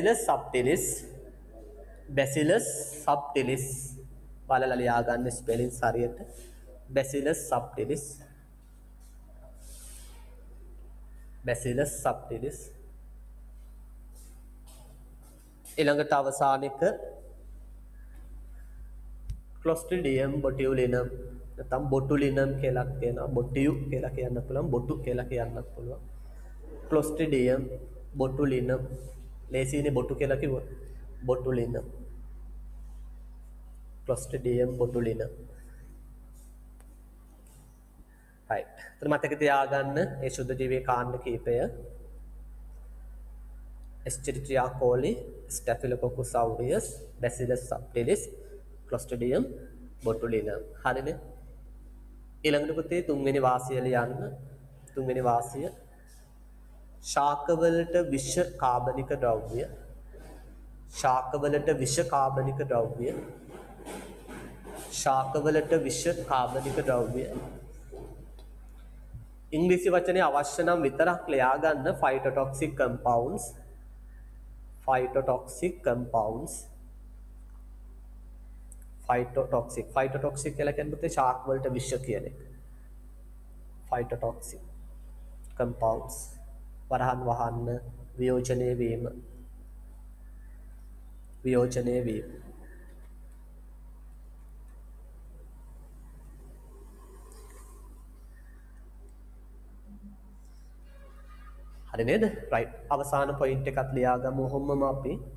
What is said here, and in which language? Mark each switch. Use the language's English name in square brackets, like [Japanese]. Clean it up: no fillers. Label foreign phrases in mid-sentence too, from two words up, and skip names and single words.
[Sinhala] Bacillus subtilis බලලා ලියා ගන්න ස්පෙලින්ස් හරියට Bacillus subtilis ඊළඟට අවසාන එක Clostridium botulinum නැත්නම් botulinum කියලා කියනවා botu කියලා කියන්න පුළුවන් botu කියලා කියන්නත් පුළුවන් Clostridium botulinum ලේසියනේ botu කියලා කිව්වා botulinum Clostridium botulinum right එතන මතක තියාගන්න මේ සුද්ධ ජීවී කාණ්ඩ කීපය Escherichia coli Staphylococcus aureus Bacillus subtilis Clostridium botulinum හරිනේ ඊළඟට පුතේ තුන්වෙනි වාසිය ලියන්න තුන්වෙනි වාසිය ශාකවලට විෂ කාබනික ද්‍රව්‍ය ශාකවලට විෂ කාබනික ද්‍රව්‍ය ශාකවලට විෂ කාබනික ද්‍රව්‍ය ඉංග්‍රීසි වචනේ අවශ්‍ය නම් විතරක් ලියා ගන්න [English] phytotoxic compounds [Sinhala] phytotoxic කියලා කියන්නේ ශාක වලට විෂ කියන එක [English] phytotoxic compounds [Sinhala] වරහන් වහන්න වියෝජනය වීම හරි නේද right අවසාන පොයින්ට් එකක් ලියාගමු ඔහොමම අපි